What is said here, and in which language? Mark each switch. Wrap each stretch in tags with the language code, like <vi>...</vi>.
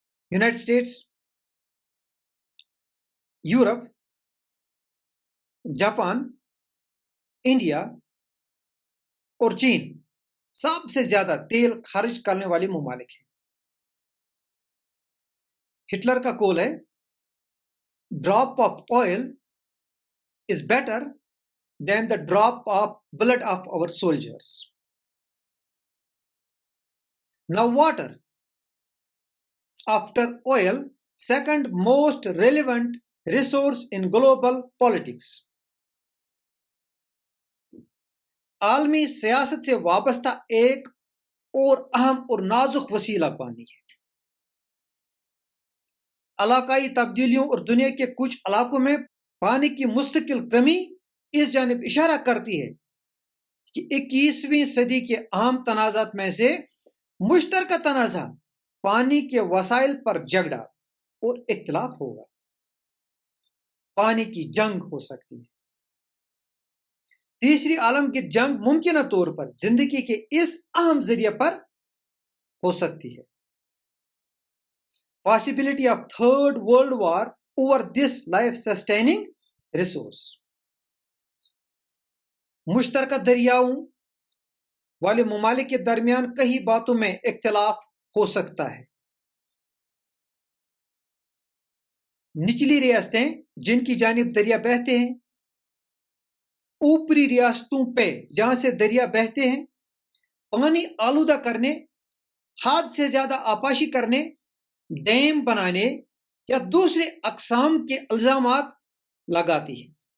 <ur>United States, Europe, Japan, India اور چین سب سے زیادہ تیل خارج کرنے والے ممالک ہیں. ہٹلر کا قول ہے،</ur> <en>Drop of oil is better than the drop of blood of our soldiers. Now water, after oil, second most relevant resource in global politics.</en> <ur>عالمی سیاست سے وابستہ ایک اور اہم اور نازک وسیلہ پانی ہے. علاقائی تبدیلیوں اور دنیا کے کچھ علاقوں میں پانی کی مستقل کمی اس جانب اشارہ کرتی ہے کہ 21ویں صدی کے اہم تنازعات میں سے مشترکہ تنازع پانی کے وسائل پر جھگڑا اور اختلاف ہوگا. پانی کی جنگ ہو سکتی ہے. تیسری عالمگیر جنگ ممکنہ طور پر زندگی کے اس اہم ذریعے پر ہو سکتی ہے.</ur> <en>Possibility of third world war over this life sustaining resource.</en> <ur>مشترکہ دریاؤں والے ممالک کے درمیان کئی باتوں میں اختلاف ہو سکتا ہے. نچلی ریاستیں جن کی جانب دریا بہتے ہیں، اوپری ریاستوں پہ جہاں سے دریا بہتے ہیں، پانی آلودہ کرنے، حد سے زیادہ آبپاشی کرنے، ڈیم بنانے یا دوسرے اقسام کے الزامات لگاتی ہیں.</ur>